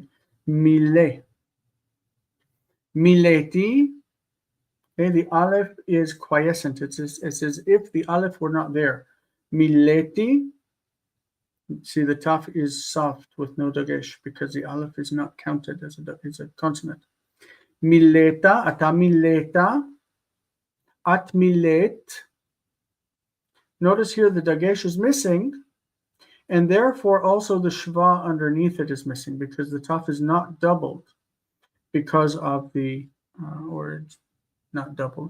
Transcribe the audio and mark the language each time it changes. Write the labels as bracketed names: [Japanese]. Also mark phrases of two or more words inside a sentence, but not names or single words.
[Hebrew] מילא. מילאתי. [English] Okay, the aleph is quiescent. It's as if the aleph were not there. [Hebrew] Mileti. [English] See, the taf is soft with no dagesh because the aleph is not counted as a consonant. [Hebrew] מילאת, אתה מילאת, את מילאת. [English] Notice here the dagesh is missing, and therefore also the shva underneath it is missing because the taf is not doubled because of the, or it's not doubled.